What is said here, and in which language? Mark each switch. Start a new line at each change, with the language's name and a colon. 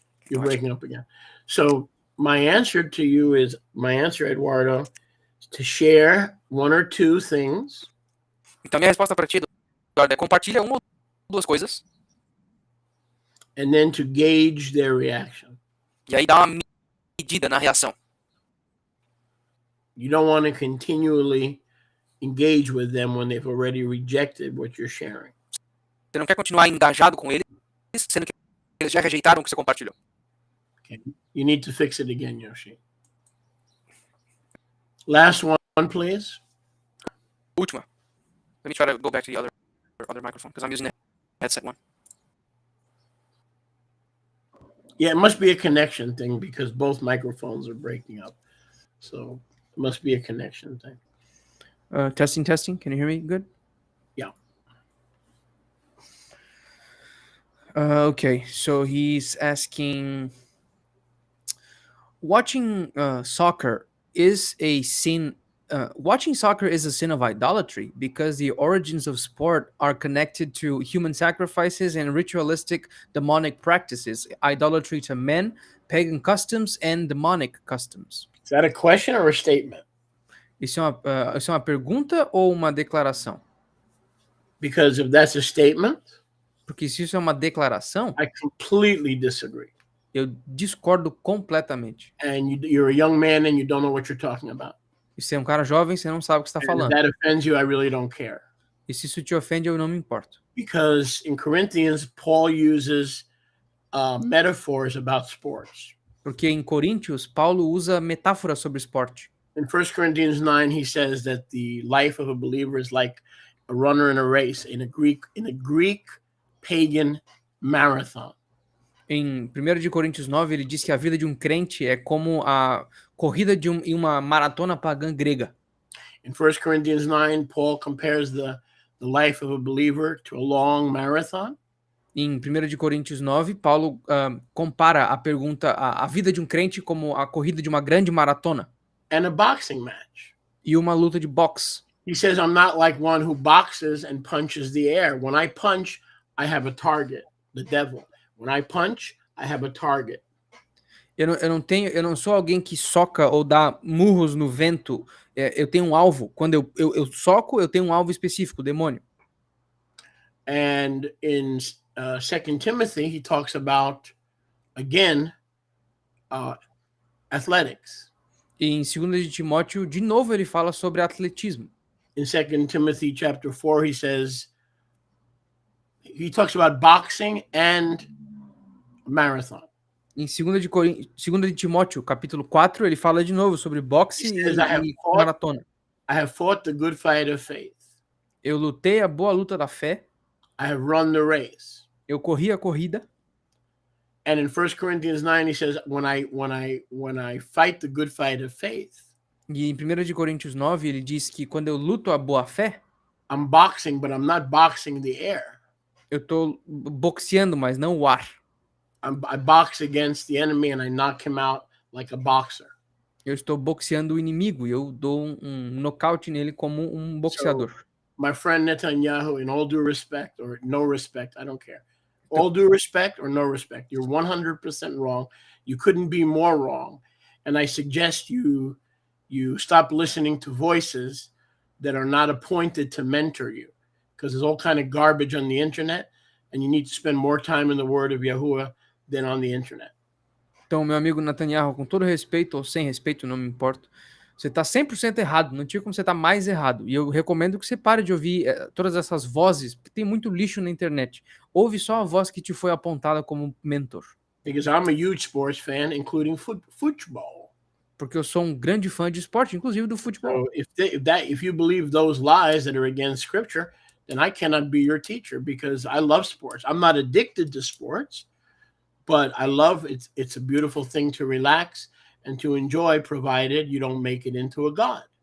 English: You're breaking up again. So my answer to you is my answer, Eduardo, is to share one or two things,
Portuguese: Então minha resposta para ti, Eduardo, é compartilha uma ou duas coisas
English: and then to gauge their reaction.
Portuguese: e aí dá uma medida na reação.
English: You don't want to continually engage with them when they've already rejected what you're sharing.
Portuguese: Você não quer continuar engajado com eles, sendo que eles já rejeitaram o que você compartilhou.
English: You need to fix it again, Yoshi. Last one, please.
Portuguese: Última.
English: Let me try to go back to the other microphone because I'm using the headset one. Yeah, it must be a connection thing because both microphones are breaking up. So it must be a connection thing. Testing. Can you hear me good? Yeah. Okay, so he's asking, watching soccer is a sin. Watching soccer is a sin of idolatry because the origins of sport are connected to human sacrifices and ritualistic demonic practices, idolatry to men, pagan customs, and demonic customs. Is that a question or a statement?
Portuguese: Isso é uma pergunta ou uma declaração?
English: Because if that's a statement,
Portuguese: Porque se isso é uma declaração,
English: I completely disagree.
Portuguese: eu discordo completamente.
English: And you're a young man and you don't know what you're talking about.
Portuguese: E você é um cara jovem, você não sabe o que está
English: And if
Portuguese: falando.
English: that offends you, I really don't care.
Portuguese: E se isso te ofende, eu não me importo.
English: Because in Corinthians, Paul uses metaphors about sports.
Portuguese: Porque em Coríntios, Paulo usa metáforas sobre esporte.
English: In 1 Corinthians 9, he says that the life of a believer is like a runner in a race in a Greek pagan marathon.
Portuguese: Em 1 de Coríntios 9, ele diz que a vida de um crente é como a corrida em uma maratona pagã grega.
English: In 1 Corinthians 9, Paul compares the life of a believer to a long marathon.
Portuguese: Em 1 de Coríntios 9, Paulo compara a vida de um crente como a corrida de uma grande maratona
English: And a boxing match.
Portuguese: e uma luta de boxe.
English: He says, I'm not like one who boxes and punches the air. When I punch, I have a target, the devil. When I punch, I have a target.
Portuguese: Eu não sou alguém que soca ou dá murros no vento. Eu tenho um alvo. Quando eu soco, eu tenho um alvo específico, o demônio.
English: And in 2 Timothy, he talks about, again, athletics.
Portuguese: E em 2 de Timóteo, de novo, ele fala sobre atletismo.
English: In 2 Timothy chapter 4, he talks about boxing and marathon.
Portuguese: Em 2 de Timóteo, capítulo 4, ele fala de novo sobre boxe e maratona.
English: I have fought the good fight of faith.
Portuguese: Eu lutei a boa luta da fé.
English: I have run the race.
Portuguese: Eu corri a corrida.
English: And in 1 Corinthians 9, he says, when I fight the good fight of faith,
Portuguese: E em 1 de Coríntios 9, ele diz que quando eu luto a boa fé,
English: I'm boxing, but I'm not boxing the air.
Portuguese: eu tô boxeando, mas não o ar.
English: I box against the enemy and I knock him out like a boxer.
Portuguese: Eu estou boxeando o inimigo e eu dou um nocaute nele como um boxeador.
English: So, my friend Netanyahu, in all due respect or no respect, I don't care. All due respect or no respect, you're 100% wrong. You couldn't be more wrong. And I suggest you stop listening to voices that are not appointed to mentor you, because there's all kind of garbage on the internet, and you need to spend more time in the word of Yahuwah than on the internet.
Portuguese: Então, meu amigo Netanyahu, com todo respeito ou sem respeito, não me importo, você está 100% errado, não tinha como você estar mais errado. E eu recomendo que você pare de ouvir todas essas vozes, porque tem muito lixo na internet. Ouve só a voz que te foi apontada como mentor.
English: Because I'm a huge sports fan, including football.
Portuguese: Porque eu sou um grande fã de esporte, inclusive do futebol.
English: So if you believe those lies that are against scripture, then I cannot be your teacher, because I love sports. I'm not addicted to sports, but I love it. It's a beautiful thing to relax and to enjoy, provided you don't make it into a god.